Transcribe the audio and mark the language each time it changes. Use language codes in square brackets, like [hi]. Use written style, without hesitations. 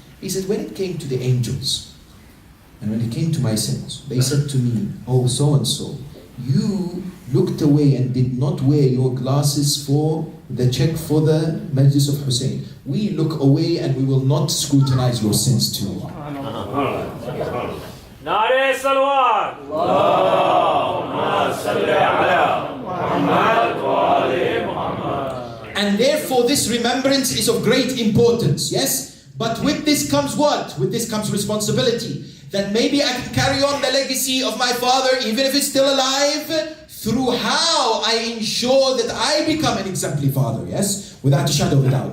[en] He says, when it came to the angels, and when it came to my sins, they said to me, oh, so-and-so, you looked away and did not wear your glasses for the check for the Majlis of Hussein. We look away and we will not scrutinize your sins too. [ar] نعرة صلوات اللهم صل على محمد وآل محمد. [en] And therefore this remembrance is of great importance, yes? But with this comes what? With this comes responsibility. That maybe I can carry on the legacy of my father, even if it's still alive, through how I ensure that I become an exemplary father, yes? Without a shadow of a doubt.